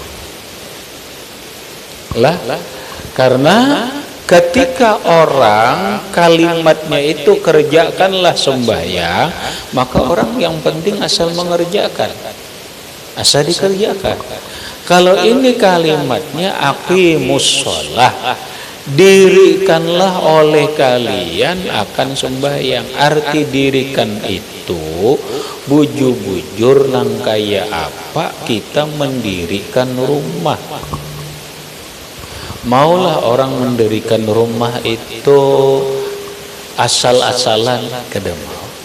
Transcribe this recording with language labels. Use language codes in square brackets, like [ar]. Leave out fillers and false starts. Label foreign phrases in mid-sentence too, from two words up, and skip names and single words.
[id] Karena ketika orang kalimatnya itu kerjakanlah sembahyang, maka orang yang penting asal mengerjakan, asal dikerjakan. Kalau ini kalimatnya [ar] أقيموا الصلاة, [id] dirikanlah oleh kalian akan sembahyang. [bjn] Arti dirikan itu bujur-bujur nang kaya apa kita mendirikan rumah. Maulah orang mendirikan rumah itu asal-asalan, kada mau.